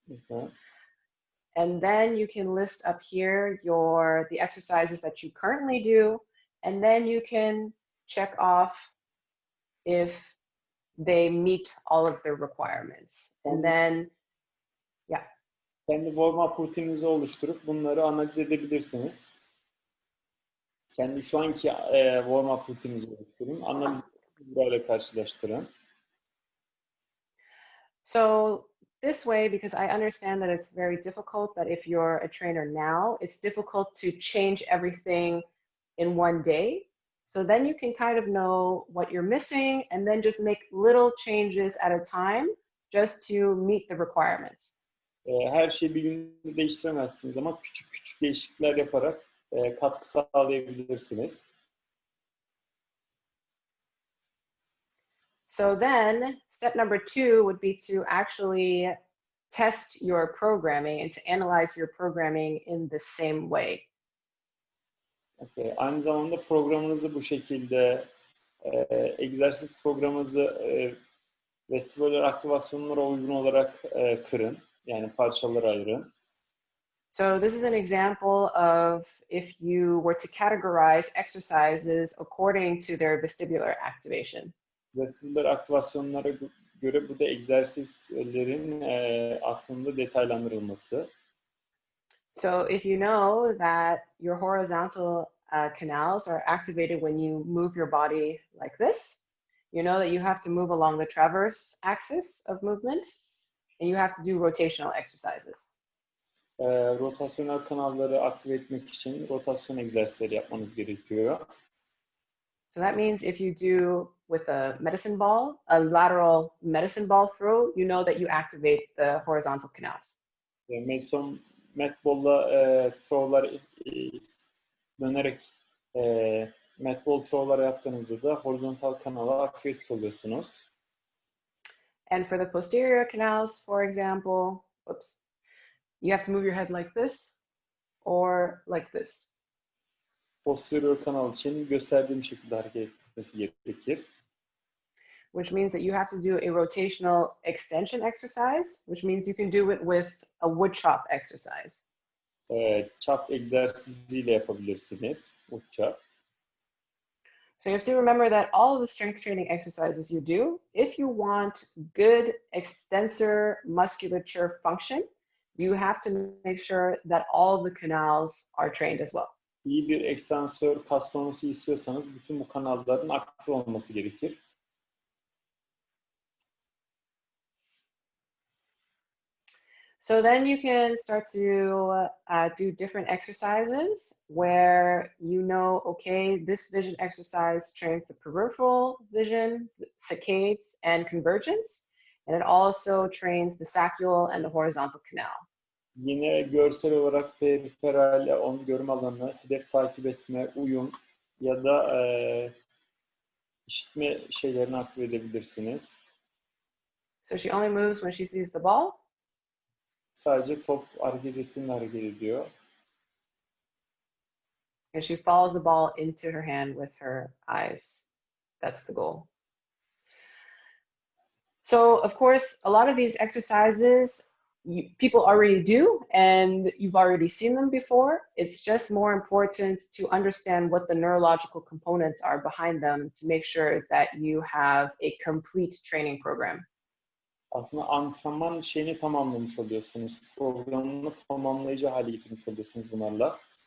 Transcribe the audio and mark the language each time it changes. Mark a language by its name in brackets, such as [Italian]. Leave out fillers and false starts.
[English] Okay. And then you can list up here the exercises that you currently do, and then you can check off if they meet all of the requirements. And then, yeah. [Turkish] Kendi warm-up rutininizi oluşturup bunları analiz edebilirsiniz. Kendi şu anki warm-up rutininizi oluşturun. Analiz burayla karşılaştırın. [English] So this way, because I understand that it's very difficult, that if you're a trainer now, it's difficult to change everything in one day. So then you can kind of know what you're missing and then just make little changes at a time just to meet the requirements. [Turkish] Her şeyi bir günde değiştiremezsiniz ama küçük küçük değişiklikler yaparak katkı sağlayabilirsiniz. [English] So then step number 2 would be to actually test your programming and to analyze your programming in the same way. Okay. [Turkish] Aynı zamanda programınızı bu şekilde egzersiz programınızı vestibular aktivasyonlara uygun olarak kırın. Yani parçalara ayırın. [English] So this is an example of if you were to categorize exercises according to their vestibular activation. [Turkish] Vestibular aktivasyonlara göre bu da egzersizlerin aslında detaylandırılması. [English] So if you know that your horizontal canals are activated when you move your body like this, you know that you have to move along the transverse axis of movement, and you have to do rotational exercises. [Turkish] Rotasyonel kanalları aktive etmek için rotasyon egzersizleri yapmanız gerekiyor. [English] So that means if you do with a medicine ball, a lateral medicine ball throw, you know that you activate the horizontal canals. [Turkish] Medball'la throw'lar dönerek medball throw'lar yaptığınızda da horizontal kanala aktive etmiş oluyorsunuz. [English] And for the posterior canals, for example, you have to move your head like this or like this. [Turkish] Posterior kanal için gösterdiğim şekilde hareket etmesi gerekir. [English] Which means that you have to do a rotational extension exercise, which means you can do it with a wood chop exercise. [Turkish] Chop egzersiziyle yapabilirsiniz. [English] Wood chop. So you have to remember that all of the strength training exercises you do, if you want good extensor musculature function, you have to make sure that all of the canals are trained as well. [Turkish] İyi bir ekstansör kas tonusu istiyorsanız bütün bu kanalların aktif olması gerekir. [English] So then you can start to do different exercises where you know, okay, this vision exercise trains the peripheral vision, saccades, and convergence, and it also trains the saccule and the horizontal canal. [Turkish] Yine görsel olarak peripheral, görme alanı, hedef takip etme, uyum ya da işitme şeylerini aktive edebilirsiniz. [English] So she only moves when she sees the ball. [Turkish] Sadece top hareket ettiğinde hareket ediyor. [English] And she follows the ball into her hand with her eyes. That's the goal. So, of course, a lot of these exercises people already do, and you've already seen them before. It's just more important to understand what the neurological components are behind them to make sure that you have a complete training program. [Turkish] Aslında antrenman şeyini tamamlamış oluyorsunuz. Programını tamamlayıcı hale getirmiş oluyorsunuz bunlarla.